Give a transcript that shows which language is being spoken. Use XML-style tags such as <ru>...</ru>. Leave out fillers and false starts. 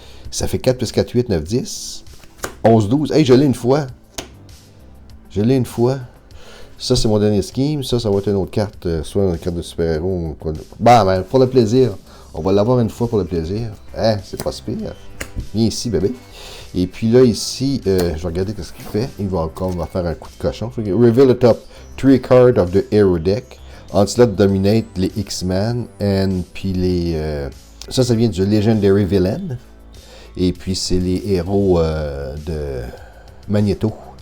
<fr>Ça fait 4 plus 4, 8, 9, 10. 11, 12. Hey, je l'ai une fois. Je l'ai une fois. Ça, c'est mon dernier scheme. Ça va être une autre carte. Soit une carte de super-héros. Ben, pour le plaisir. On va l'avoir une fois pour le plaisir. Hein, c'est pas si pire. Viens ici, bébé. Et puis là, ici, je vais regarder ce qu'il fait. Il va encore faire un coup de cochon.</fr> <en>Reveal the top 3 cards of the Hero deck.</en> <fr>On slot dominate les X-Men. Puis les... ça vient du Legendary Villain. Et puis, c'est les héros de Magneto.</fr>